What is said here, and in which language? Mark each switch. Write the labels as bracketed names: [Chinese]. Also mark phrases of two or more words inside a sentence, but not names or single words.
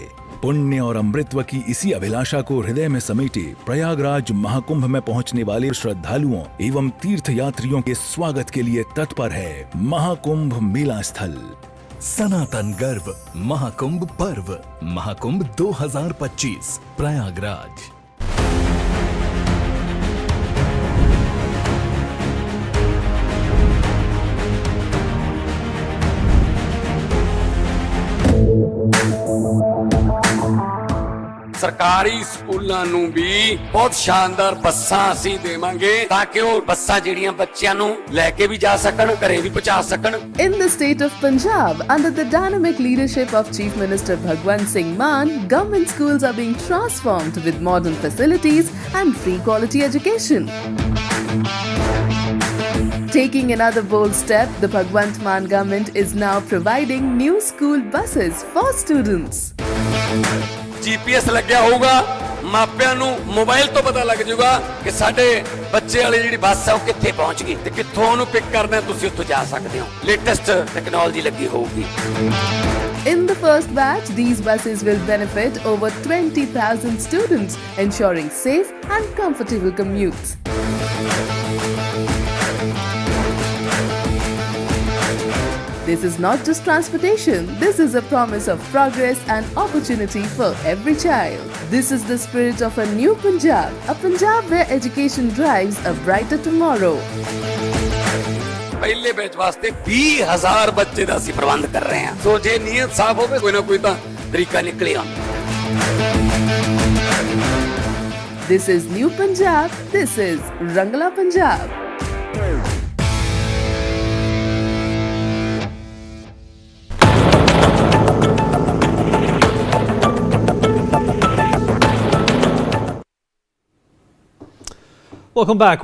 [Hindi] पुण्य और अमृतत्व की इसी अभिलाषा को हृदय में समेटे प्रयागराज महाकुंभ में पहुंचने वाले श्रद्धालुओं एवं तीर्थ यात्रियों के स्वागत के लिए तत्पर है महाकुंभ मेला स्थल। सनातन गर्व महाकुंभ पर्व महाकुंभ 2025 प्रयागराज। [Punjabi] ਸਰਕਾਰੀ ਸਕੂਲਾਂ ਨੂੰ ਵੀ ਬਹੁਤ ਸ਼ਾਨਦਾਰ ਬੱਸਾਂ ਅਸੀਂ ਦੇਵਾਂਗੇ ਤਾਂ ਕਿ ਉਹ ਬੱਸਾਂ ਜਿਹੜੀਆਂ ਬੱਚਿਆਂ ਨੂੰ ਲੈ ਕੇ ਵੀ ਜਾ ਸਕਣ, ਘਰੇ ਵੀ ਪਹੁੰਚਾ ਸਕਣ। [English] In the state of Punjab, under the dynamic leadership of Chief Minister Bhagwant Singh Mann, government schools are being transformed with modern facilities and free quality education. Taking another bold step, the Bhagwant Mann government is now providing new school buses for students. [Punjabi] GPS ਲੱਗਿਆ ਹੋਊਗਾ, ਮਾਪਿਆਂ ਨੂੰ ਮੋਬਾਈਲ ਤੋਂ ਪਤਾ ਲੱਗ ਜਾਊਗਾ ਕਿ ਸਾਡੇ ਬੱਚੇ ਵਾਲੀ ਜਿਹੜੀ ਬੱਸ ਹੈ ਉਹ ਕਿੱਥੇ ਪਹੁੰਚ ਗਈ ਤੇ ਕਿੱਥੋਂ ਉਹਨੂੰ ਪਿਕ ਕਰਨਾ, ਤੁਸੀਂ ਉੱਥੋਂ ਜਾ ਸਕਦੇ ਹੋ। [English] latest technology [Punjabi] ਲੱਗੀ ਹੋਊਗੀ। [English] In the first batch, these buses will benefit over 20,000 students, ensuring safe and comfortable commutes. This is not just transportation, this is a promise of progress and opportunity for every child. This is the spirit of a new Punjab, a Punjab where education drives a brighter tomorrow. [Punjabi] ਪਹਿਲੇ ਬੈਚ ਵਾਸਤੇ 20,000 ਬੱਚੇ ਦਾ ਅਸੀਂ ਪ੍ਰਬੰਧ ਕਰ ਰਹੇ ਹਾਂ। ਸੋ ਜੇ ਨੀਅਤ ਸਾਫ਼ ਹੋਵੇ ਕੋਈ ਨਾ ਕੋਈ ਤਾਂ ਤਰੀਕਾ ਨਿਕਲੇ ਆਉਂਦਾ। [English] This is New Punjab, this is Rangla Punjab. Welcome back.